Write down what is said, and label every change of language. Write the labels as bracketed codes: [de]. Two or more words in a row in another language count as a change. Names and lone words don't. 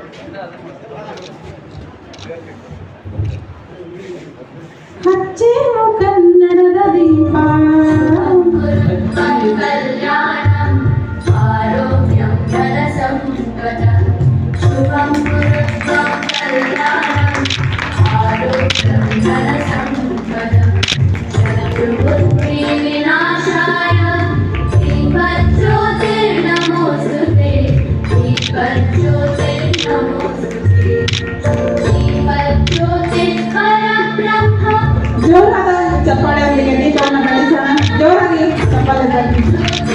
[kn] ಹಚ್ಚೇನು ಕನ್ನಡದ ದೀಪ [sa] ಕಲ್ಯಾಣಂ ಆರೋಗ್ಯಂ ಧನ ಸಂಪದ ಶುಭಂ ಕುರುತ್ವಂ ಕಲ್ಯಾಣಂ ಆರೋಗ್ಯಂ ಧನ ಸಂಪದ ಶತ್ರುಬುದ್ಧಿ ವಿನಾಶಾಯ दीपज्योतिर्नमोस्तुते दीपज्योतिर्नमोस्तुते दीपज्योतिर्परब्रह्म [kn] ಜೋರಾದ ಚಪ್ಪಾಳೆ ಅವರಿಗೆ ದೀಪವನ್ನು ಬೆಳೆಸೋಣ. ಜೋರಾಗಿ ಚಪ್ಪಾಳೆ